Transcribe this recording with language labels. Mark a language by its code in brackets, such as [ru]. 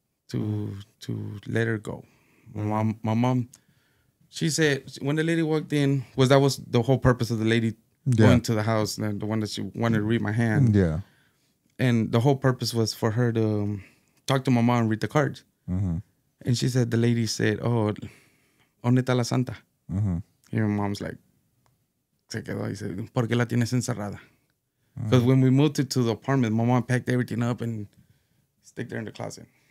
[en] To let her go. My mom, she said when the lady walked in, that was the whole purpose of the lady going to the house, and the one that she wanted to read my hand. Yeah. And the whole purpose was for her to talk to my mom and read the cards. And she said, the lady said, oh, [es] ¿dónde está la santa? [en] And my mom's like, [es] se quedó y [en] said, [es] ¿por qué la tienes encerrada? [en] Because when we moved to the apartment, my mom packed everything up and stick her in the closet.